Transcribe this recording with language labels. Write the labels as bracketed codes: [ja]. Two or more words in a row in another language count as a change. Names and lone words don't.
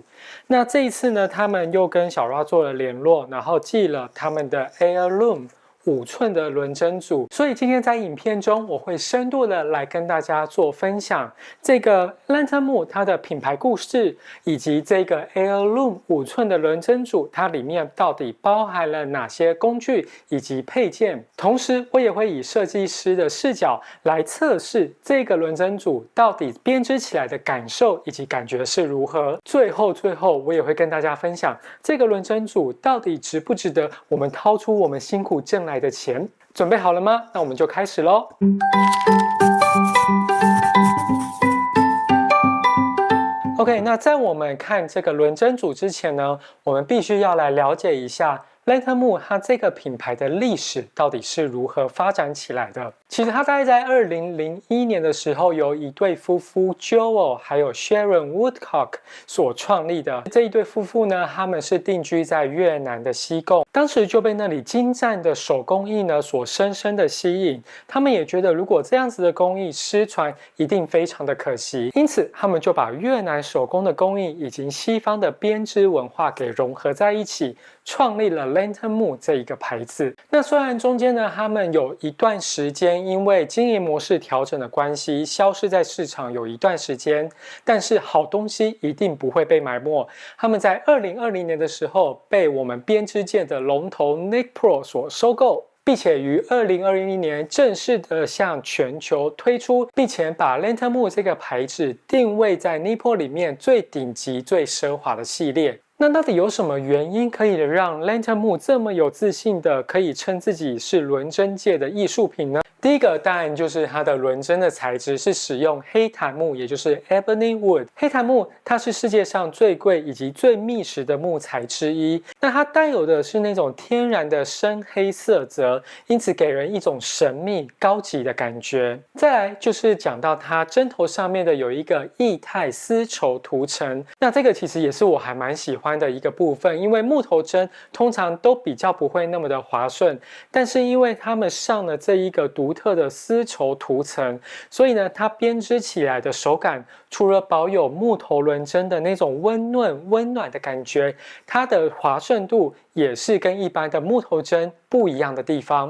[zh] 那這一次呢，他們又跟小 Ra 做了聯絡，然後寄了他們的 Heirloom 5寸的輪針組，所以今天在影片中我會深度的來跟大家做分享這個 Lantern Moon 它的品牌故事，以及這個 Heirloom 5寸的輪針組它裡面到底包含了哪些工具以及配件。同時我也會以設計師的視角來測試這個輪針組到底編織起來的感受以及感覺是如何。最後我也會跟大家分享這個輪針組到底值不值得我們掏出我們辛苦掙來的錢。準備好了嗎？那我們就開始咯。OK， 那在我們看這個輪針組之前呢，我們必須要來了解一下 Lantern Moon 它這個品牌的歷史到底是如何發展起來的。其實它大概在2001年的時候，由一對夫婦 Joel 還有 Sharon Woodcock 所創立的。這一對夫婦呢，他們是定居在越南的西貢，當時就被那裡精湛的手工藝呢所深深的吸引。他們也覺得，如果這樣子的工藝失傳，一定非常的可惜。因此，他們就把越南手工的工藝以及西方的編織文化給融合在一起，創立了 Lantern Moon 這一個牌子。那雖然中間呢，他們有一段時間因為經營模式調整的關係，消失在市場有一段時間，但是好東西一定不會被埋沒。他們在2020年的時候被我們編織界的龍頭 Knitpro 所收購，並且於2021年正式的向全球推出，並且把 Lantern Moon 這個牌子定位在 Knitpro 裡面最頂級、最奢華的系列。那到底有什麼原因可以讓 Lantern Moon 這麼有自信的可以稱自己是輪針界的藝術品呢？第一個當然就是它的輪針的材質是使用黑檀木，也就是 [en] Ebony Wood。 [zh] 黑檀木它是世界上最貴以及最密實的木材之一，那它帶有的是那種天然的深黑色澤，因此給人一種神秘高級的感覺。再來就是講到它針頭上面的有一個液態絲綢塗層，那這個其實也是我還蠻喜歡的一個部分，因為木頭針通常都比較不會那麼的滑順，但是因為他們上了這一個獨特的絲綢塗層，所以呢，它編織起來的手感除了保有木頭輪針的那種溫暖的感覺，它的滑順度也是跟一般的木頭針不一樣的地方。